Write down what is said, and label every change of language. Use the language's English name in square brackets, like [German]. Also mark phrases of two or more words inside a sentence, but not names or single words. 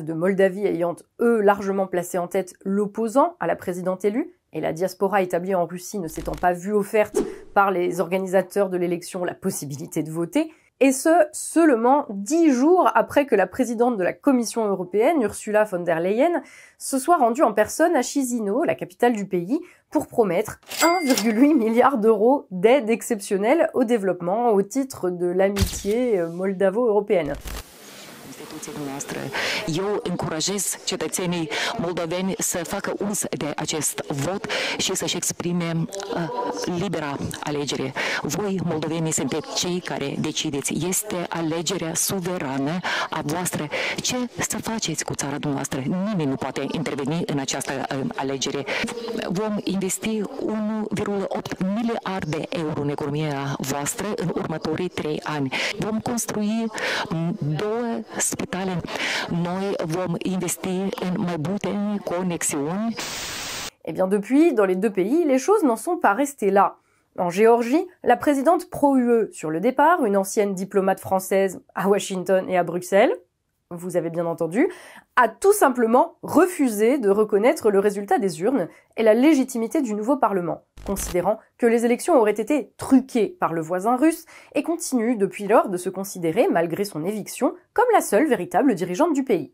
[French] de Moldavie ayant, eux, largement placé en tête l'opposant à la présidente élue, et la diaspora établie en Russie ne s'étant pas vue offerte par les organisateurs de l'élection la possibilité de voter, et ce, seulement 10 jours après que la présidente de la Commission européenne, Ursula von der Leyen, se soit rendue en personne à Chisinau, la capitale du pays, pour promettre 1,8 milliard d'euros d'aide exceptionnelle au développement au titre de l'amitié moldavo-européenne. [Romanian] Eu încurajez cetățenii moldoveni să facă uz de acest vot și să-și exprime libera alegere. Voi, moldovenii, sunteți cei care decideți. Este alegerea suverană a voastră. Ce să faceți cu țara dumneavoastră? Nimeni nu poate interveni în această alegere. Vom investi 1,8 miliarde de euro în economia voastră în următorii 3 ani. Vom construi 2 spitale. Noi vom investi în mai multe conexiuni. [French] Eh bien depuis, dans les deux pays, les choses n'en sont pas restées là. En Géorgie, la présidente pro-UE sur le départ, une ancienne diplomate française à Washington et à Bruxelles, vous avez bien entendu, a tout simplement refusé de reconnaître le résultat des urnes et la légitimité du nouveau Parlement, considérant que les élections auraient été truquées par le voisin russe et continue depuis lors de se considérer, malgré son éviction, comme la seule véritable dirigeante du pays.